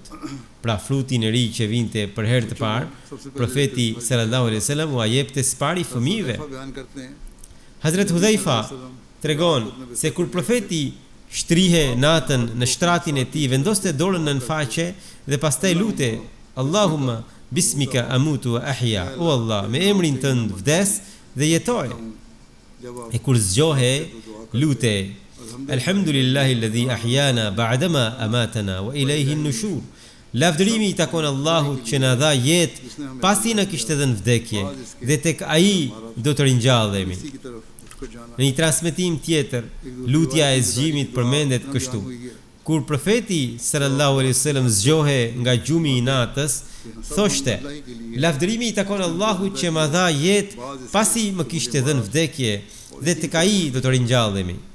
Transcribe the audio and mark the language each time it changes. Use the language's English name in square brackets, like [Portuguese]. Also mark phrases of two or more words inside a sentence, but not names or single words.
[Albanian] Pra frutin e ri që vinte për herë të parë, profeti [Arabic] صلى الله عليه وسلم [Albanian] u jepte spari fëmijëve. Hazrat Hudhaifa tregon se kur profeti shtrihe natën në shtratin e tij, vendoste dorën në faqe dhe pastaj lute: [Arabic] اللهم باسمك أموت وأحيا. [Albanian] O Allah, me emrin tënd vdes dhe jetoj. E kur zgjohej, [Arabic] lute: الحمد لله الذي أحيانا بعد ما أماتنا وإليه النشور. [Albanian] Lavdërimi i takon Allahut që na dha jetë pasi na kishte dhënë vdekje dhe tek ai do të ringjallemi. Në një transmetim tjetër, lutja e zgjimit përmendet kështu: kur profeti [Arabic] صلى الله عليه وسلم [Albanian] zgjohej nga gjumi i natës, thoshte: lavdërimi i takon Allahut që ma dha jetë pasi më kishte dhënë vdekje dhe tek ai do të ringjallemi.